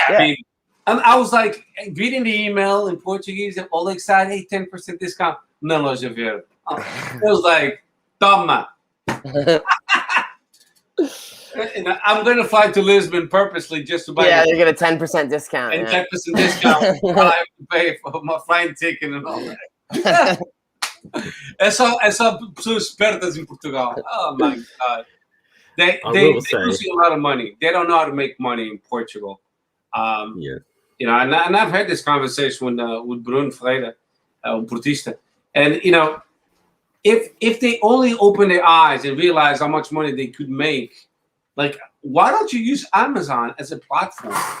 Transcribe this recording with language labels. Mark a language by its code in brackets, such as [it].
[en] I mean, and I was like reading the email in Portuguese and all excited, hey, 10% discount. [pt] Na loja verde. [en] It was like, [pt] toma. [en] And I'm going to fly to Lisbon purposely just to buy. Yeah, they get a 10% discount. And 10% discount. I have to pay for my flight ticket and all that. [pt] É só pessoas espertas [en] in Portugal. Oh my God. They lose a lot of money. They don't know how to make money in Portugal. Yeah. You know, and I've had this conversation with Bruno Freire, Portista, and you know, if they only open their eyes and realize how much money they could make, like, why don't you use Amazon as a platform?